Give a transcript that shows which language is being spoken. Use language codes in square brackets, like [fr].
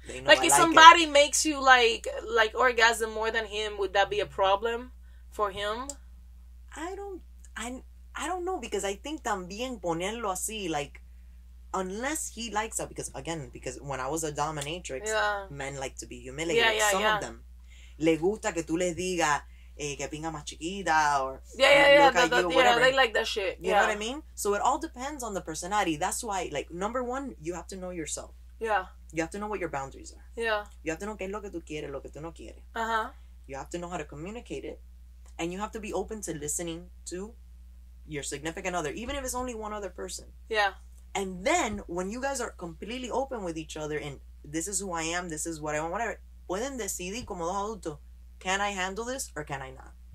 [en] Like if somebody makes you like orgasm more than him, would that be a problem for him? I don't know because I think [es] también ponerlo así [en] like unless he likes that because when I was a dominatrix, men like to be humiliated. Some of them [es] le gusta que tú les digas que pinga más chiquita or [en] they like that shit. You know what I mean? So it all depends on the personality. That's why like number one, you have to know yourself. Yeah. You have to know what your boundaries are. Yeah. You have to know [es] qué es lo que tú quieres, lo que tú no quieres. [en] You have to know how to communicate it. And you have to be open to listening to your significant other, even if it's only one other person. Yeah. And then, when you guys are completely open with each other and this is who I am, this is what I want, whatever, [es] pueden decidir como dos adultos, [en] can I handle this or can I not?